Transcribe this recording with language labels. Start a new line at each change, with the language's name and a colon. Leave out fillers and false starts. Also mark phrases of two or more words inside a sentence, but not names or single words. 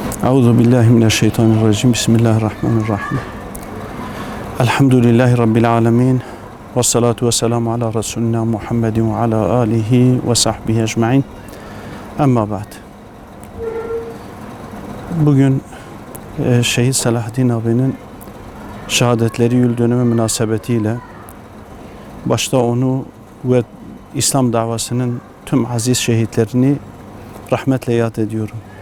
Arabic: أعوذ بالله من الشيطان الرجيم بسم الله الرحمن الرحيم الحمد لله رب العالمين. والصلاة والسلام على رسولنا محمد وعلى آله وصحبه أجمعين. أما بعد.
Turkish: Bugün Şehit Selahaddin abinin şehadetleri yıl dönümü münasebetiyle başta onu ve İslam davasının tüm aziz şehitlerini rahmetle yad ediyorum.